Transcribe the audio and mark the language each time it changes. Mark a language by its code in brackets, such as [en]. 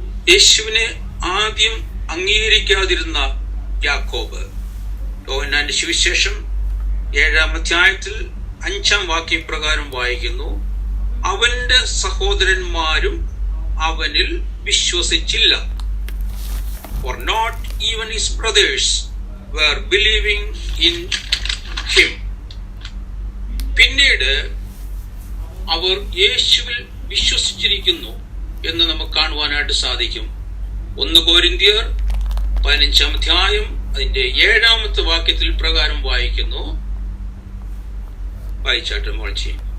[ml] യേശുവിനെ ആദ്യം അംഗീകരിക്കാതിരുന്ന യാക്കോബ്, യോഹന്നാന്റെ സുവിശേഷം 7-ാം അധ്യായത്തിൽ 5-ാം വാക്യം പ്രകാരം വായിക്കുന്നു, അവന്റെ സഹോദരന്മാരും അവനിൽ വിശ്വസിച്ചില്ല. [en] For not even his brothers were believing in him. [ml] പിന്നീട് അവർ യേശുവിൽ വിശ്വസിച്ചിരിക്കുന്നു എന്ന് നമുക്ക് കാണുവാനായിട്ട് സാധിക്കും. 1 കൊരിന്ത്യർ 15-ാം അധ്യായം അതിന്റെ 7-ാമത്തെ വാക്യത്തിൽ പ്രകാരം വായിക്കുന്നു. വായിച്ചാട്ടെ മോൾച്ചി.